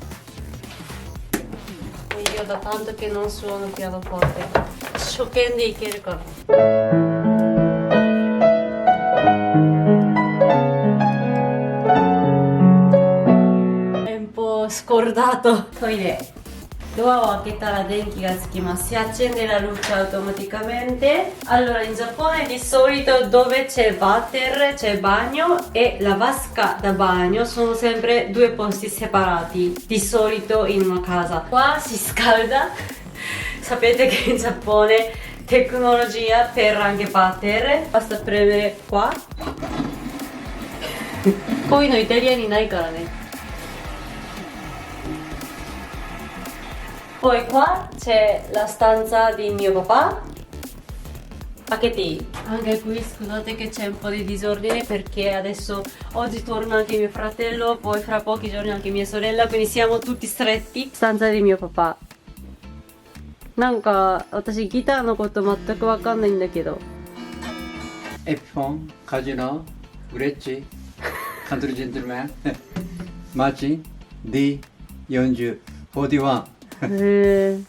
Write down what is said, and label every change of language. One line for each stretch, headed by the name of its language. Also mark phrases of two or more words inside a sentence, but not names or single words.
Italian: E io da tanto che non suono pianoforte. Shokendi ikeru kana. È un po' scordato.
Japanese: Toire. ドアを開けたら電気がつきます.
Italian: Si accende la luce automaticamente. Allora, in Giappone di solito dove c'è il water, c'è il bagno e la vasca da bagno sono sempre due posti separati, di solito in una casa. Qua si scalda. Sapete che in Giappone tecnologia per anche water. Basta premere qua.
Japanese: こういうのイタリアにないからね.
Italian: Poi qua c'è la stanza di mio papà. Pacchetti. Anche qui scusate che c'è un po' di disordine perché adesso oggi torna anche mio fratello, poi fra pochi giorni anche mia sorella, quindi siamo tutti stretti. Stanza di mio papà.
Japanese: なんか私ギターのこと全くわかんないんだけど。エピフォン、カジノ、グレッチ、カントリージェントルマン、マーチン、D40、41、へえ。